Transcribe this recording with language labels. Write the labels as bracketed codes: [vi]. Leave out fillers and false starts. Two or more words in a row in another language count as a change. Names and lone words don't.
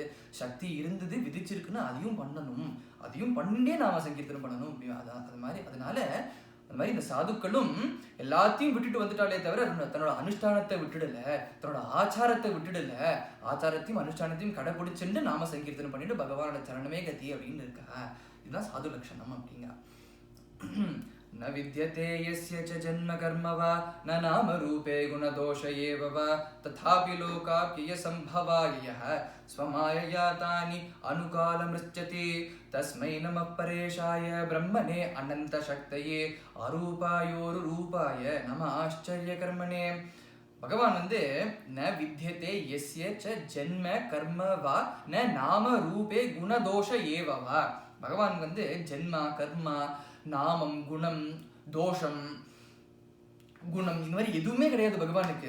[ta] சக்தி இருந்தது விதிச்சிருக்குன்னா அதையும் பண்ணிட்டே நாம சங்கீர்த்தனம் பண்ணணும் அப்படின்னா அது மாதிரி. அதனால அந்த மாதிரி இந்த சாதுக்களும் எல்லாத்தையும் விட்டுட்டு வந்துட்டாலே தவிர தன்னோட அனுஷ்டானத்தை விட்டுடல, தன்னோட ஆச்சாரத்தை விட்டுடல, ஆச்சாரத்தையும் அனுஷ்டானத்தையும் கடைபிடிச்சுட்டு நாம சங்கீர்த்தனம் பண்ணிட்டு பகவானோட சரணமே கதி அப்படின்னு இருக்கா. இதுதான் சாது லட்சணம் அப்படிங்க. [sa] न विद्यते यस्य च जन्म कर्म वा न नाम रूपे गुणदोष एव वा तथापि लोकाप्यय संभवाय यः स्वमायया तानि अनुकालमृच्छति तस्मै नमः परेशाय ब्रह्मणे अनन्तशक्तये अरूपायोरुरूपाय नमः आश्चर्यकर्मणे. [ta] பகவான் வந்து [sa] न विद्यते यस्य च जन्म कर्म वा न नाम रूपे गुणदोष एववा. [ta] பகவான் வந்து ஜென்மா கர்மா நாமம் குணம் தோஷம் குணம் இந்த மாதிரி எதுவுமே கிடையாது பகவானுக்கு.